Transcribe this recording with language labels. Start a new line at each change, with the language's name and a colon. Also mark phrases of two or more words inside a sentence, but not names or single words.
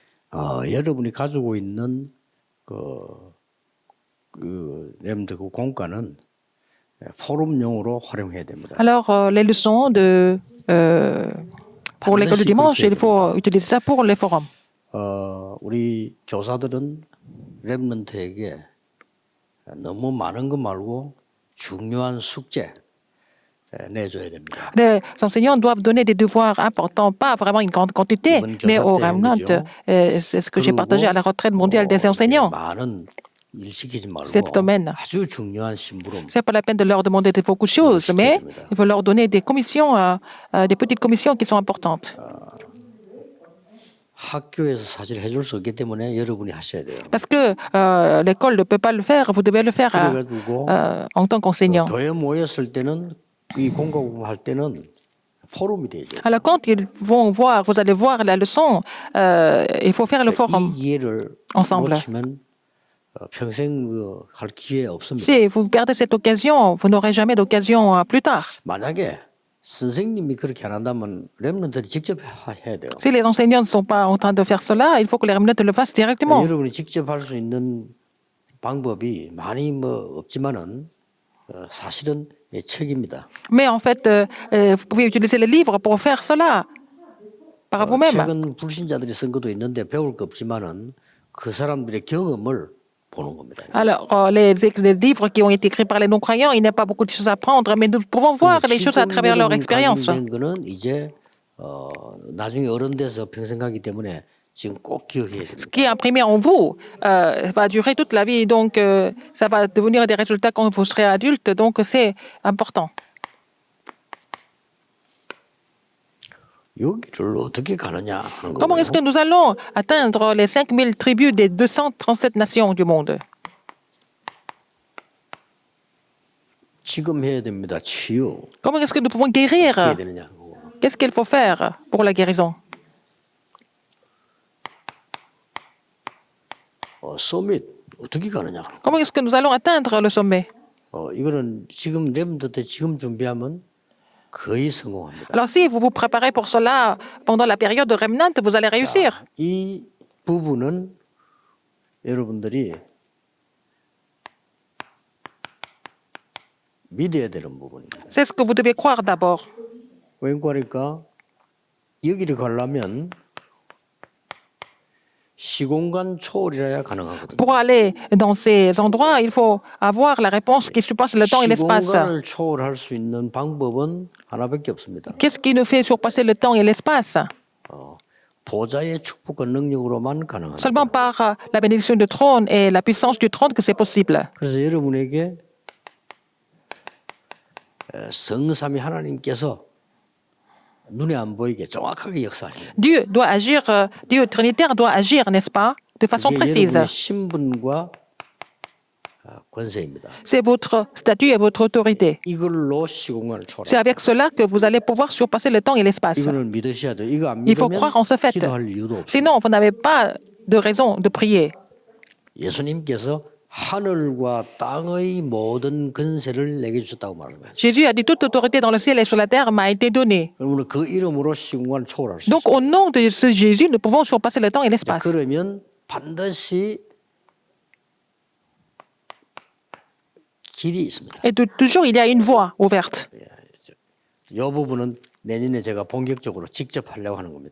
Korean: 여러분이 가지고 있는 렘드 그 공과는 포럼용으로 활용해야 됩니다.
French: Alors, les leçons pour l'école du dimanche, il faut utiliser ça pour les forums.
Korean: 우리 교사들은 렘넌트에게 너무 많은 거 말고 중요한 숙제 내줘야 됩니다.
French: Les enseignants doivent donner des devoirs importants, pas vraiment une grande quantité, mais au remnant. C'est ce que j'ai partagé à la retraite mondiale des enseignants.
Korean: 많은 일 시키지 말고
French: Cet domaine.
Korean: 아주 중요한 심부름.
French: C'est pas la peine de leur demander de beaucoup de choses, mais il faut leur donner des commissions, des petites commissions qui sont importantes.
Korean: 학교에서 사실 해줄 수 없기 때문에 여러분이 하셔야 돼요.
French: Parce que l'école ne peut pas le faire, vous devez le faire
Korean: 그래가지고
French: en tant qu'enseignant.
Korean: 교회 모였을 때는 이 공과 공부 할 때는 포럼이 되죠.
French: Alors quand ils vont voir, vous allez voir la leçon, il faut faire le forum
Korean: 이 기회를
French: ensemble.
Korean: 놓치면 평생 할 기회 없습니다.
French: Si vous perdez cette occasion, vous n'aurez jamais d'occasion plus tard.
Korean: 만약에 선생님이 그렇게 안 한다면 렘넌트들이 직접 해야 돼요.
French: Si les enseignants ne sont pas en train de faire cela, il faut que les remnants le fassent directement.
Korean: 여러분이 직접 할 수 있는 방법이 많이 없지만은 사실은 책입니다.
French: Mais en fait, vous pouvez utiliser les livres pour faire cela par vous-même.
Korean: 책은 불신자들이 쓴 것도 있는데 배울 거 없지만은 그 사람들의 경험을 보는 겁니다.
French: Alors, les livres qui ont été écrits par les non-croyants, il n'y a pas beaucoup de choses à apprendre, mais nous pouvons voir les choses à travers leur expérience.
Korean: 된 거는 이제 나중에 어른 돼서 평생 가기 때문에 지금 꼭 기억해야 됩니다.
French: Ce qui est imprimé en vous va durer toute la vie, donc ça va devenir des résultats quand vous serez adulte, donc c'est important.
Korean: 여기를 어떻게 가느냐 하는
French: Comment
Korean: 거예요.
French: est-ce que nous allons atteindre les 5000 tribus des 237 nations du monde?
Korean: 지금 해야 됩니다. 치유.
French: Comment est-ce que nous pouvons guérir?
Korean: 어떻게 해야 되느냐.
French: Qu'est-ce qu'il faut faire pour la guérison?
Korean: 서밋 어떻게 가느냐.
French: Comment est-ce que nous allons atteindre le sommet?
Korean: 이거는 지금 렘넌트 때 지금 준비하면 거의 성공합니다.
French: Alors si vous vous préparez pour cela pendant la période de remnant, vous allez réussir.
Korean: 이 부분은 여러분들이 믿어야 되는 부분입니다.
French: C'est ce que vous devez croire d'abord.
Korean: 왜 그러니까 여기를 가려면 시공간 초월이라야 가능하거든요.
French: Pour aller dans ces endroits, il faut avoir la réponse qui surpasse le temps et l'espace.
Korean: 시공간을 초월할 수 있는 방법은 하나밖에 없습니다.
French: Qu'est-ce qui nous fait surpasser le temps et l'espace?
Korean: 보좌의 축복과 능력으로만 가능합니다.
French: Seulement par la bénédiction du trône et la puissance du trône que c'est possible.
Korean: 그래서 여러분에게 성삼위 하나님께서 눈에 안 보이게 정확하게 역사하십니다.
French: Dieu doit agir, Dieu trinitaire doit agir, n'est-ce pas, de façon
Korean: 이게
French: précise.
Korean: 여러분의 신분과 권세입니다.
French: C'est votre statut et votre autorité.
Korean: 이걸로 시공간을
French: C'est
Korean: 초월합니다.
French: avec cela que vous allez pouvoir surpasser le temps et l'espace.
Korean: 이거는 믿으셔야 돼요. 이거 안
French: Il faut
Korean: 믿으면
French: croire en ce fait.
Korean: 기도할 이유도 없어요.
French: Sinon, vous n'avez pas de raison de prier.
Korean: 예수님께서 하늘과 땅의 모든 권세를 내게 주셨다고 말합니다.
French: Jésus a dit toute autorité dans le ciel et sur la terre m'a été donnée.
Korean: 그러면 그 이름으로 시공간을 초월할 수
French: Donc,
Korean: 있어요.
French: au nom de ce Jésus, nous pouvons surpasser le temps et l'espace.
Korean: 그러면 반드시 길이 있습니다.
French: Et toujours, il y a une voie ouverte.
Korean: 이 부분은 내년에 제가 본격적으로 직접 하려고 하는 겁니다.